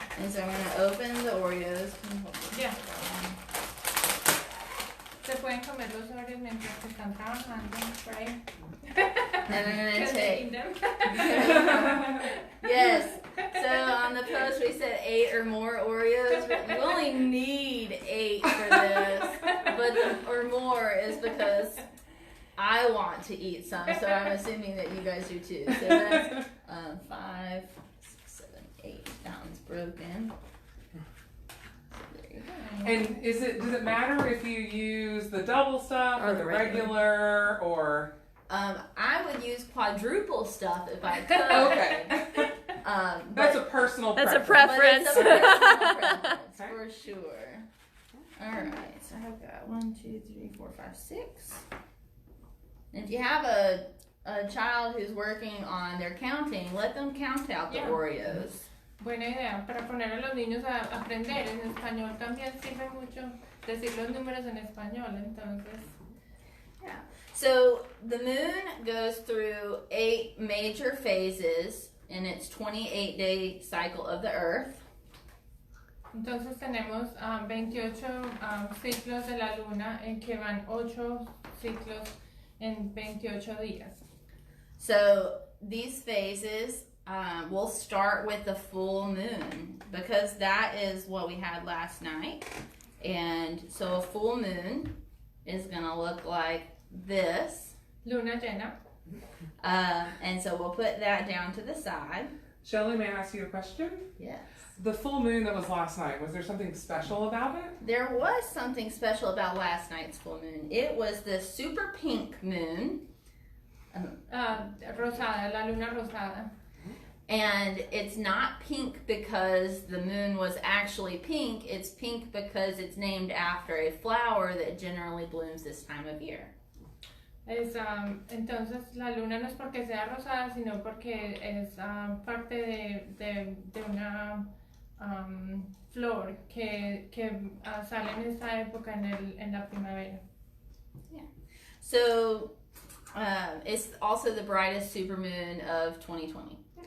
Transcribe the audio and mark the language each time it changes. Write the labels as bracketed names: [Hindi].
[English] so I'm going to open the Oreos. [Spanish] Ya. Se pueden comer los Oreos mientras que están trabajando por ahí. [English] And I'm going to Can they take... eat them? Yes. So on the post we said 8 or more Oreos. But you only need 8 for this. But the or more is because I want to eat some. So I'm assuming that you guys do too. So that's 5, 6, 7, 8. That one's broken. And does it matter if you use the double stuff or the regular or? I would use quadruple stuff if I could. Okay. That's a personal That's a preference. preference. But it's a personal preference for sure. All right, so I've got 1, 2, 3, 4, 5, 6. And if you have a child who's working on their counting, let them count out the Oreos. [Spanish] Buena idea, para poner a los niños a aprender. En español también sirve mucho decir los números en español, entonces. [English] Yeah. So the moon goes through 8 major phases in its 28-day cycle of the Earth. [Spanish] Entonces tenemos 28 ciclos de la luna en que van 8 ciclos en 28 días. [English] So these phases we'll start with the full moon because that is what we had last night. And so a full moon is going to look like this. [Spanish] Luna llena. [English] And so we'll put that down to the side. Shelli, may I ask you a question? Yes. The full moon that was last night, was there something special about it? There was something special about last night's full moon. It was the super pink moon. [Spanish] Rosada, la luna rosada. [English] And it's not pink because the moon was actually pink. It's pink because it's named after a flower that generally blooms this time of year. [Spanish] Entonces la luna no es porque sea rosada, sino porque es parte de una flor que sale en esta época en la primavera. [English] Yeah. So it's also the brightest supermoon of 2020.